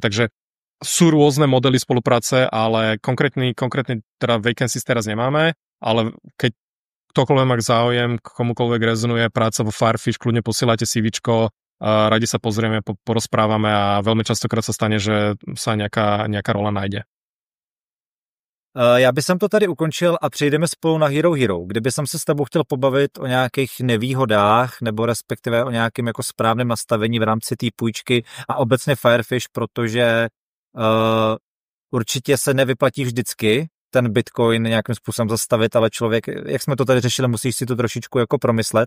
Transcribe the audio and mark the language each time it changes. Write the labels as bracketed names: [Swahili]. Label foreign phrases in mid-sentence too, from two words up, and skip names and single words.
[Slovak] Takže sú rôzne modely spolupráce, ale konkrétny teda vacancies teraz nemáme, ale keď ktokoľvek má záujem, komukoľvek rezonuje práca vo Firefish, kľudne posielajte CVčko, radi sa pozrieme, porozprávame a veľmi častokrát sa stane, že sa nejaká rola nájde. [Czech] Já bych to tady ukončil a přejdeme spolu na Hero Hero. Kdyby jsem se s tebou chtěl pobavit o nějakých nevýhodách nebo respektive o nějakém jako správném nastavení v rámci té půjčky a obecně Firefish, protože určitě se nevyplatí vždycky ten Bitcoin nějakým způsobem zastavit, ale člověk, jak jsme to tady řešili, musíš si to trošičku jako promyslet.